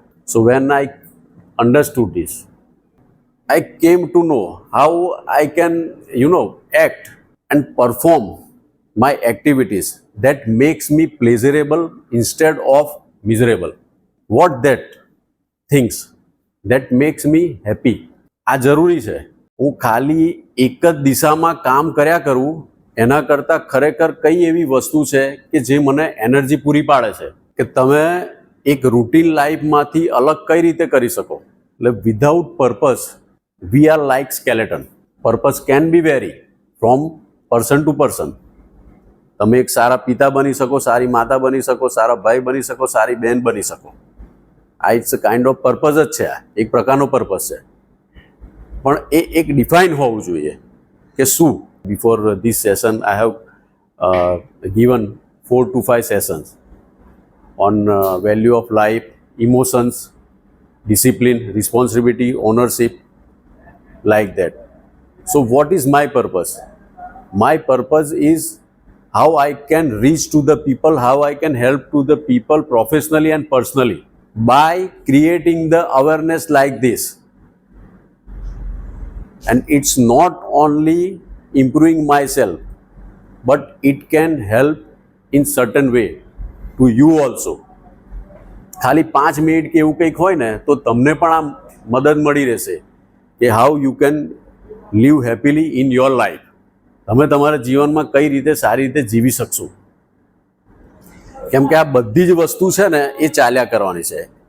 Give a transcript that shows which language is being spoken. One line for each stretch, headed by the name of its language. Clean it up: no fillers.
English: So when I understood this, I came to know how I can, act and perform my activities that makes me pleasurable instead of miserable. What that things that makes me happy.
Gujarati: આ જરૂરી છે. હું ખાલી એક જ દિશામાં કામ કર્યા કરું એના કરતાં ખરેખર કઈ એવી વસ્તુ છે કે જે મને એનર્જી પૂરી પાડે છે કે તમે એક રૂટીન લાઈફમાંથી અલગ કઈ રીતે કરી શકો.
English: એટલે without purpose we are like skeleton. Purpose can be vary from person to person.
Gujarati: તમે એક સારા પિતા બની શકો, સારી માતા બની શકો, સારા ભાઈ બની શકો, સારી બહેન બની શકો. આ
English: it's a kind of purpose
Gujarati: જ છે. આ એક પ્રકારનો પર્પઝ છે, પણ એ એક ડિફાઇન હોવું જોઈએ કે શું.
English: Before this session I have given 4 to 5 sessions on value of life, emotions, discipline, responsibility, ownership, like that. So what is my purpose? My purpose is how I can reach to the people, how I can help to the people professionally and personally by creating the awareness like this. And it's not only improving myself, but it can help in certain way to you also.
Gujarati: ખાલી 5 minute કે એવું કંઈક હોય ને તો તમને પણ આમ મદદ મળી રહેશે કે
English: How you can live happily in your life.
Gujarati: તમે તમારા જીવનમાં કઈ રીતે સારી રીતે જીવી શકશો. કેમ કે આ બધી જ વસ્તુ છે ને એ ચાલ્યા કરવાની છે.